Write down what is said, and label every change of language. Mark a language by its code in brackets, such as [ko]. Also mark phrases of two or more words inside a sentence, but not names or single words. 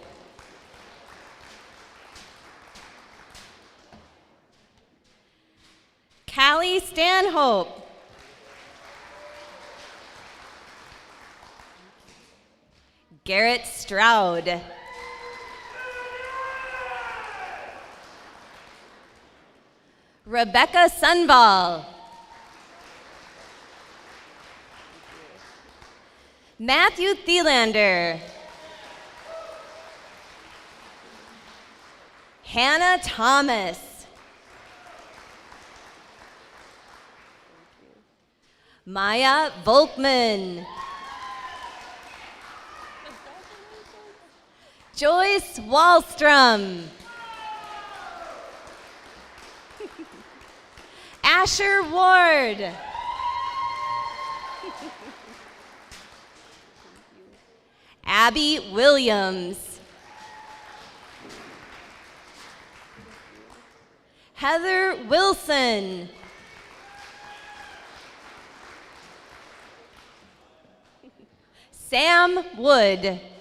[en] Callie Stanhope. Garrett Stroud. Rebecca Sunball. Matthew Thielander. Hannah Thomas. Maya Volkman. Joyce Wallstrom. Asher Ward. Abby Williams. Heather Wilson. Sam Wood.